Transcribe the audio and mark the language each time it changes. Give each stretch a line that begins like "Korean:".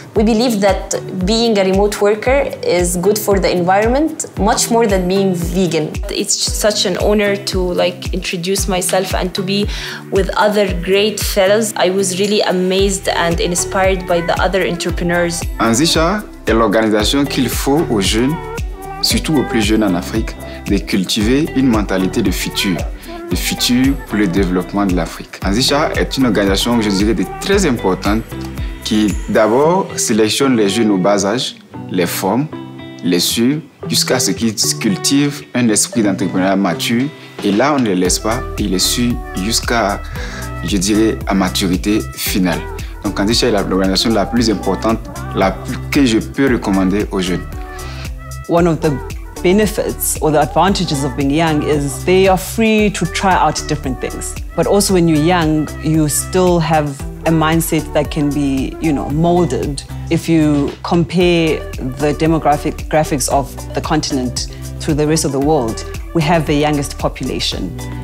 English: We believe that being a remote worker is good for the environment, much more than being vegan. It's such an honor to introduce myself and to be with other great fellows. I was really amazed and inspired by the other entrepreneurs.
French: Anzisha est l'organisation qu'il faut aux jeunes, surtout aux plus jeunes en Afrique, de cultiver une mentalité de futur. le futur pour le développement de l'Afrique. Anzisha est une organisation, je dirais, très importante qui d'abord sélectionne les jeunes au bas âge, les forme, les suit jusqu'à ce qu'ils cultivent un esprit d'entrepreneuriat mature. Et là, on ne les laisse pas, et les suit jusqu'à, je dirais, à maturité finale. Donc, Anzisha est l'organisation la plus importante, que je peux recommander aux jeunes.
English: One of the benefits or the advantages of being young is they are free to try out different things. But also when you're young, you still have a mindset that can be, molded. If you compare the demographics of the continent to the rest of the world, we have the youngest population.